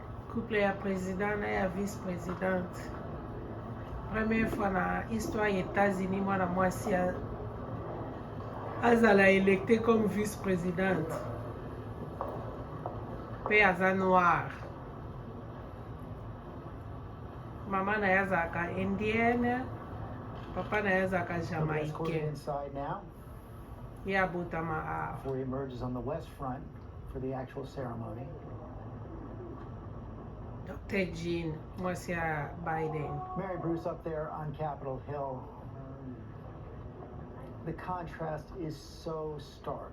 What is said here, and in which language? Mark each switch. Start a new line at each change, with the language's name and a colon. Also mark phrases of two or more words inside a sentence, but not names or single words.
Lingala: couple ya président na ya vice-présidente.
French: Première fois
Lingala: na histoire ya États-Unis mwana mwasi azala électé
French: comme vice-présidente.
Lingala: Pe aza noir. Maman na yazaka indienne, papa na yazaka jamaïcain.
English: Yeah, Butama. Before he emerges on the west front for the actual ceremony. Dr. Jean, Monsieur Biden. Mary Bruce up there on Capitol Hill. The contrast is so stark.